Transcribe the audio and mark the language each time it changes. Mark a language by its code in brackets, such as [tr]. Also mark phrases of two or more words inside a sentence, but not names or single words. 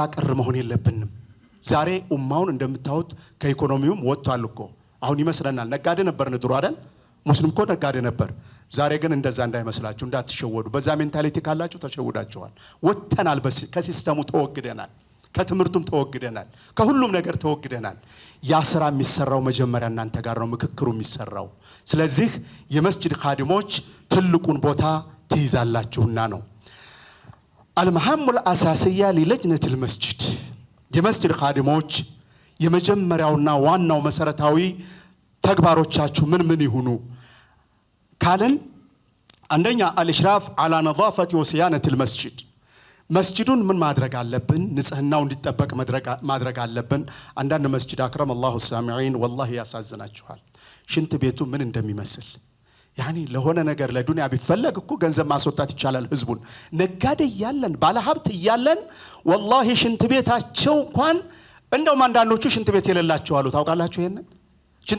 [am] ቀር መሆን የለብንም ዛሬ ኡማውን እንደምታዩት ከኢኮኖሚውም ወጥቷል እኮ አሁን ይመስለናል ነጋዴ ነበር ድሮ አይደል ሙስሊም እኮ ነጋዴ ነበር ዛሬ ግን እንደዛ እንዳይመስላችሁ እንዳትሸወዱ በዛ ሜንታሊቲ ካላችሁ ተሸውዳችኋል ወጥተናል ከሲስተሙ ተወግደናል ከትምርቱም ተወግደናል ከሁሉም ነገር ተወግደናል ያ ስራ የሚሰራው መጀመሪያ እናንተ ጋር ነው ምክክሩ የሚሰራው ስለዚህ የመስጂድ ኻዲሞች ትልቁን ቦታ ትይዛላችሁና ነው [ar] المهام الأساسية للجنة المسجد [am] የመስጂድ ኻዲሞች የመጀመሪያውና ዋናው መሰረታዊ ተግባሮቻችሁ ምን ይሁኑ ካለን አንደኛ [ar] الاشراف على نظافة وصيانة المسجد [am] መስጂዱን ምን ማድረግ አለብን ንጽህናው እንዲጠበቅ ማድረግ አለብን አንዳንድ መስጂድ [ar] أكرم الله السامعين والله [am] ያሳዝናችኋል ሽንት ቤቱ ምን እንደሚመስል ያኒ ለሆነ ነገር ለዱንያ ቢፈለግ እኮ ገንዘብ ማስወጣት ይቻላል ህዝቡን ነጋዴ ያለን ባለሀብት ያለን والله ሽንት ቤታቸው እንኳን እንደውም አንዳንዶቹ ሽንት ቤት የሌላቸው አሉ ታውቃላችሁ ይሄንን ሽንት